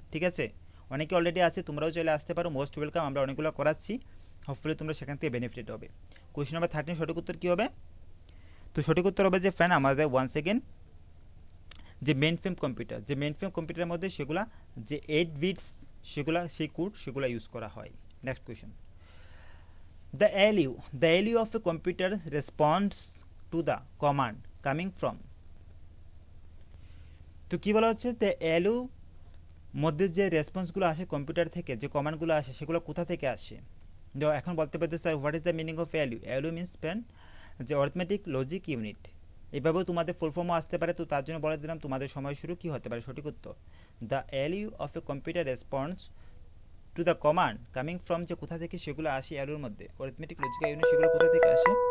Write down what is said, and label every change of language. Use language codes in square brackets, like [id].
[bn] ঠিক আছে, অনেকে অলরেডি আছে, তোমরাও চলে আসতে পারো, মোস্ট ওয়েলকাম। আমরা অনেকগুলো করাচ্ছি, হোপফুলি তোমরা সেখান থেকে বেনিফিট হবে। কোয়েশ্চেন নাম্বার 13 সঠিক উত্তর কী হবে? তো সঠিক উত্তর হবে যে ফ্রেন্ড আমাদের ওয়ান্স এগেন যে মেইন ফ্রেম কম্পিউটার, যে মেইন ফ্রেম কম্পিউটারের মধ্যে সেগুলা যে 8 বিটস সেগুলা সেই কোড সেগুলা ইউজ করা হয়। Next question, [en] the ALU of a computer responds to the command coming from। [bn] তো কী বলা হচ্ছে, the ALU মধ্যে যে রেসপন্সগুলো আসে কম্পিউটার থেকে, যে কমান্ডগুলো আসে সেগুলো কোথা থেকে আসে। এখন বলতে পারতে sir [en] What is the meaning of ALU? [bn] ALU means friend যে অরিথমেটিক লজিক ইউনিট। এভাবেও তোমাদের ফুল ফর্মও আসতে পারে, তো তার জন্য বলে দিলাম তোমাদের সময় শুরু কী হতে পারে সঠিক উত্তর, [en] the ALU of a computer response to the command coming from, [bn] যে কোথা থেকে সেগুলো আসে ALUর মধ্যে, অরিথমেটিক লজিক ইউনিট সেগুলো কোথা থেকে আসে।